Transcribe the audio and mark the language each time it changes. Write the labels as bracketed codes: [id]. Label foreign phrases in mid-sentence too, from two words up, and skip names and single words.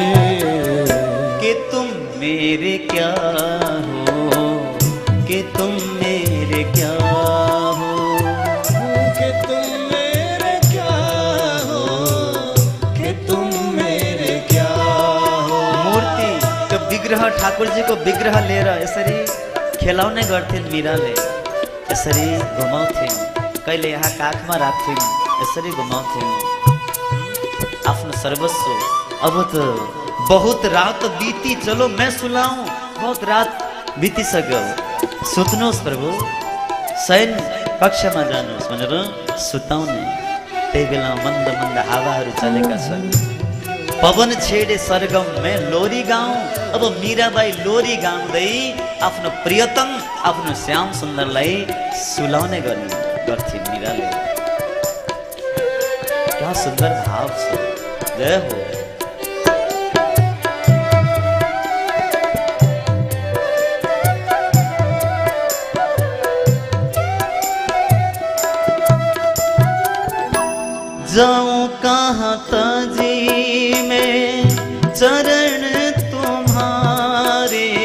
[hi] कि तुम मेरे क्या हो, कि तुम मेरे क्या हो, कि तुम मेरे क्या हो, कि तुम मेरे क्या हो। [ne] मूर्ति त्यो विग्रह ठाकुरजी को विग्रह लिएर यसरी खेलाउने गर्थिन् मीराले, यसरी घुमाउँथिन्, कहिले यहाँ काखमा राख्थिन्, यसरी घुमाउँथिन् आफ्नो सर्वस्व। [hi] अब त बहुत रात बीती चलो मैं सुलाऊं, [ne] बहुत रात बितिसक्यो, सुत्नुहोस् प्रभु, शयन कक्षमा जानुहोस् भनेर सुताउने। त्यही बेला मन्द मन्द हावाहरू चलेका छन्। [hi] पवन छेडे सरगम मैं लोरी गाऊं। [ne] अब मीराबाई लोरी गाउँदै आफ्नो प्रियतम आफ्नो श्याम सुन्दरलाई सुलाउने गर्थिन् मीराले। क्या सुन्दर भाव छ। जय हो। [hi] जाऊं कहाँ तजी में चरण तुम्हारे,